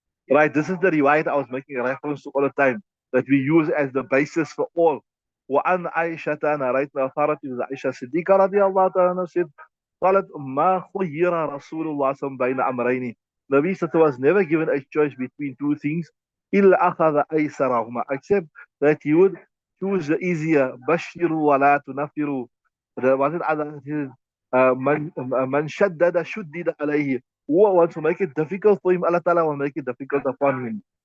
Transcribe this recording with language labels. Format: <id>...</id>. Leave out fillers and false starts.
<en>Right, this is the riwayat I was making a reference to all the time, that we use as the basis for all.</en> <ar>وعن عائشة</ar> <en>narrated authority with Aisha Siddiqa</en> <ar>رضي الله تعالى عنها</ar> <en>said,</en> <ar>قالت ما خير رسول الله صلى الله عليه وسلم بين أمرين.</ar> <en>Nabi Sata was never given a choice between two things,</en> <ar>إلا أخذ أيسرهما,</ar> <en>except that he would choose the easier.</en> <ar>بشروا ولا تنفروا.</ar> <en>Was it other?</en> <ar>من شدد شدد عليه.</ar> <en>Who wants to make it difficult for him, Allah Ta'ala will make it difficult upon him.</en>